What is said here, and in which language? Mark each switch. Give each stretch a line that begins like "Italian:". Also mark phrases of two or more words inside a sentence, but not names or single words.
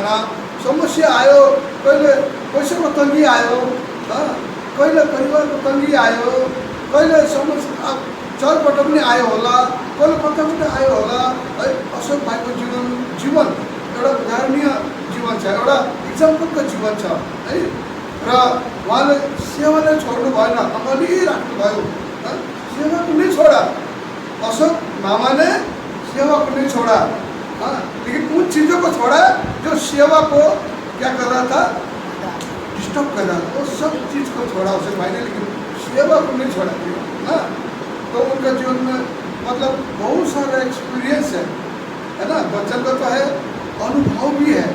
Nepali: समस्या आयो, कहिले पैसाको तङ्गी आयो, कहिले परिवारको तङ्गी आयो, कहिले समस्या चलबाट पनि आयो होला, कहिले कताबाट आयो होला है। अशोक भाइको जीवन एउटा उदाहरणीय जीवन छ, एउटा इक्जाम्पलको जीवन छ है। र उहाँले सेवालाई छोड्नु भएन, अगाडि राख्नुभयो,
Hindi: सेवा को नहीं छोड़ा। अशोक मामा ने सेवा को नहीं छोड़ा, लेकिन उन चीज़ों को छोड़ा जो सेवा को क्या कर रहा था, डिस्टर्ब कर रहा था। वो सब चीज़ को छोड़ा अशोक भाई ने, लेकिन सेवा को नहीं छोड़ा। तो उनका जीवन में मतलब बहुत सारा एक्सपीरियंस है ना, बच्चन का तो है, अनुभव भी है।